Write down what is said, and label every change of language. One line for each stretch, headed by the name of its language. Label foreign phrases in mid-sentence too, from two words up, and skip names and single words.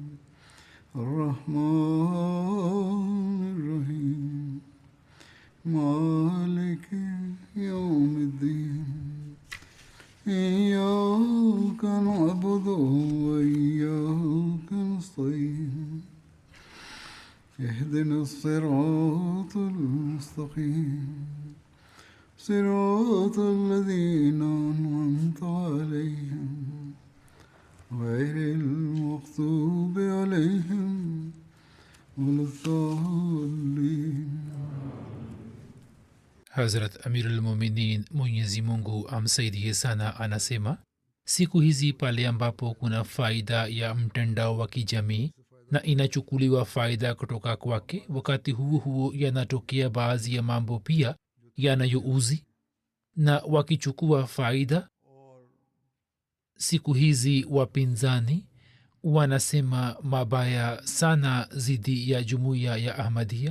Arabic: الرحمن الرحيم مالك يوم الدين إياك نعبد وإياك نستعين اهدنا الصراط المستقيم صراط الذين أنعمت عليهم غير المغضوب عليهم ولا الضالين.
Swahili: Hazrat
Arabic: أمير المؤمنين
Swahili: Mwenyezi Mungu amsaidie sana anasema, siku hizi pale ambapo kuna faida ya mtandao wa kijamii na inachukuliwa faida kutoka kwake, wakati huo huo yanatokea baadhi ya mambo pia yanayouzi, na wakichukua faida siku hizi wapinzani wanasema mabaya sana dhidi ya jumuiya ya Ahmadiyya.